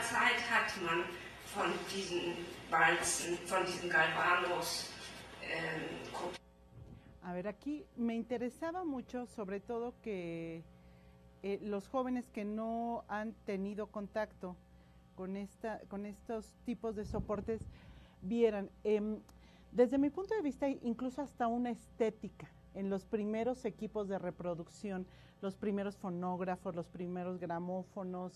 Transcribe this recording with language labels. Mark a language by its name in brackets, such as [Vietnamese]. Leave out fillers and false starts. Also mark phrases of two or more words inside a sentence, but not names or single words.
[German] Zeit hat man von diesen Walzen, von diesen Galvanos, [Spanish] A ver, aquí me interesaba mucho, sobre todo que los jóvenes que no han tenido contacto con estos tipos de soportes vieran, desde mi punto de vista, incluso hasta una estética en los primeros equipos de reproducción, los primeros fonógrafos, los primeros gramófonos.